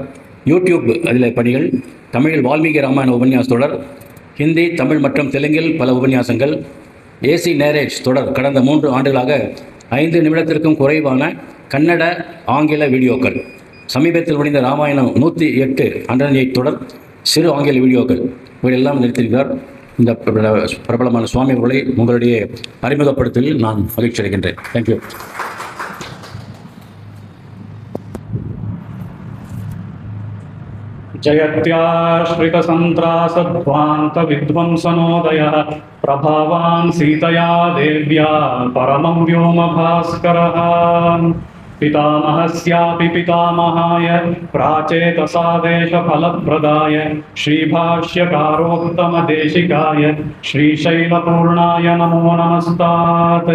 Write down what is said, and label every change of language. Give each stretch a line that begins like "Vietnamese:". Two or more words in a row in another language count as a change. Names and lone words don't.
Tamil: யூடியூப் அதில் பணிகள், தமிழில் வால்மீகி ராமாயண உபன்யாச தொடர், ஹிந்தி, தமிழ் மற்றும் தெலுங்கில் பல உபன்யாசங்கள், AC நேரேஜ் தொடர் கடந்த 3 ஆண்டுகளாக 5 நிமிடத்திற்கும் குறைவான கன்னட ஆங்கில வீடியோக்கள், சமீபத்தில் முடிந்த ராமாயணம் 108 தொடர் சிறு ஆங்கில வீடியோக்கள் இவையெல்லாம் நிறுத்தியிருக்கிறார். இந்த பிரபலமான சுவாமி அவர்களை உங்களுடைய அறிமுகப்படுத்தலில் நான் மகிழ்ச்சி அடைகின்றேன்.
English: Thank you.
Sanskrit: जयत्याश्रितसन्त्रासध्वान्त विध्वंसनोदयः प्रभावान् सीतया देव्या परमं व्योमभास्करः पितामहस्यापि पितामहाय प्राचेतसादेशफलप्रदाय श्रीभाष्यकारोत्तमदेशिकाय श्रीशैलपूर्णाय नमो नमस्तात्।